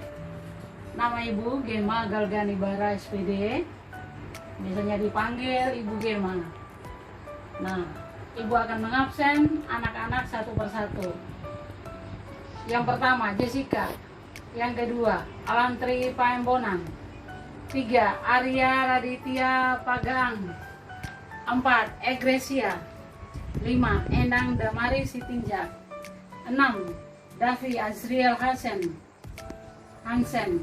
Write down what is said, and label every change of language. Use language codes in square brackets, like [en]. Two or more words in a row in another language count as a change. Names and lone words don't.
[id] Nama Ibu Gema Galganibara SPD. Biasanya dipanggil Ibu Gema. Nah, Ibu akan mengabsen anak-anak satu persatu. Yang pertama Jessica. Yang kedua Alantri Paembonan. 3. Arya Raditya Pagang. 4. Egresia. 5. Endang Damari Sitinjak. 6. Davi Azriel Hansen. 7.